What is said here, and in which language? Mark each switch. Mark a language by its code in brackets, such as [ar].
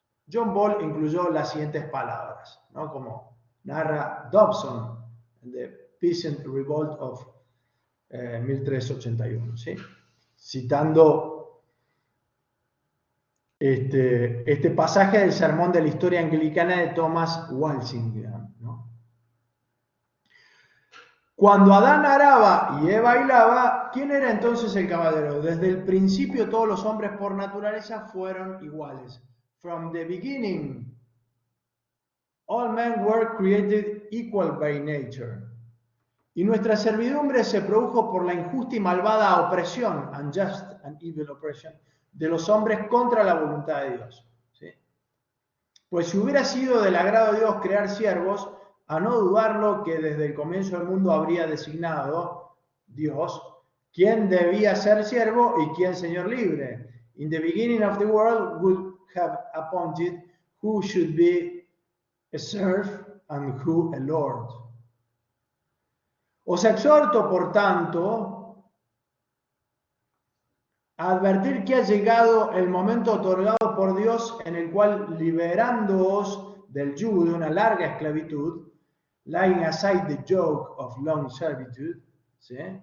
[es] John Ball incluyó las siguientes palabras, ¿no?, como narra Dobson en The Peasant Revolt of 1381, ¿sí?, citando este pasaje del sermón de la historia anglicana de Thomas Walsingham, ¿no? Cuando Adán araba y Eva bailaba, ¿quién era entonces el caballero? Desde el principio todos los hombres por naturaleza fueron iguales. [en] from the beginning, all men were created equal by nature. [es] Y nuestra servidumbre se produjo por la injusta y malvada opresión, [en] unjust and evil oppression, [es] de los hombres contra la voluntad de Dios. ¿Sí? Pues si hubiera sido del agrado de Dios crear siervos, a no dudarlo que desde el comienzo del mundo habría designado Dios quién debía ser siervo y quién señor libre. [en] In the beginning of the world would have appointed who should be a serf and who a lord. [es] Os exhorto, por tanto, a advertir que ha llegado el momento otorgado por Dios en el cual, liberándoos del yugo de una larga esclavitud, [en] laying aside the yoke of long servitude, [es] ¿sí?